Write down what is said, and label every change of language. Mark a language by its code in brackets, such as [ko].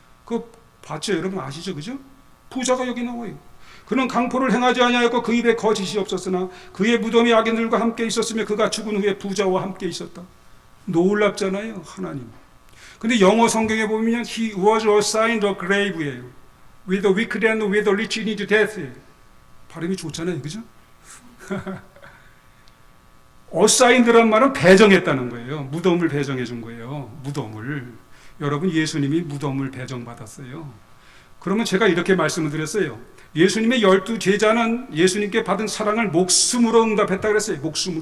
[ko] 그거 봤죠? 여러분 아시죠? 그죠? 부자가 여기 나와요. 그는 강포를 행하지 아니하였고 그 입에 거짓이 없었으나 그의 무덤이 악인들과 함께 있었으며 그가 죽은 후에 부자와 함께 있었다. 놀랍잖아요, 하나님. 근데 영어 성경에 보면 [en] He was assigned a grave [ko] 예요. [en] With the wicked and with the rich in his death. [ko] 발음이 좋잖아요, 그죠? assigned란 말은 배정했다는 거예요. 무덤을 배정해 준 거예요. 무덤을. 여러분, 예수님이 무덤을 배정받았어요. 그러면 제가 이렇게 말씀을 드렸어요. 예수님의 12제자는 예수님께 받은 사랑을 목숨으로 응답했다 그랬어요. 목숨으로.